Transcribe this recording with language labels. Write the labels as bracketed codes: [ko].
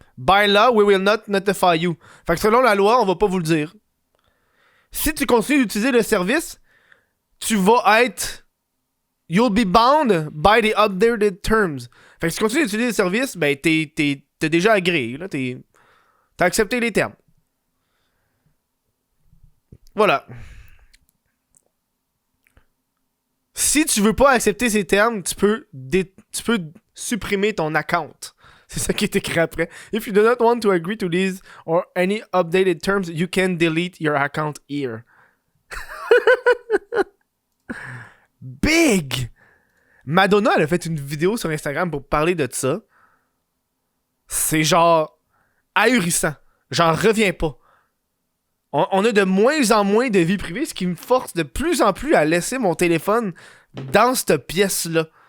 [en] By law, we will not notify you. [fr] Fait que selon la loi, on va pas vous le dire. Si tu continues d'utiliser le service, tu vas être... [en] You'll be bound by the updated terms. [fr] Fait que si tu continues d'utiliser le service, ben t'es déjà agréé. Là, t'as accepté les termes. Voilà. Si tu veux pas accepter ces termes, tu peux supprimer ton account. C'est ça qui est écrit après. [en] If you do not want to agree to these or any updated terms, you can delete your account here. Big! [fr] Madonna, elle a fait une vidéo sur Instagram pour parler de ça. C'est genre ahurissant. J'en reviens pas. On a de moins en moins de vie privée, ce qui me force de plus en plus à laisser mon téléphone dans cette pièce-là.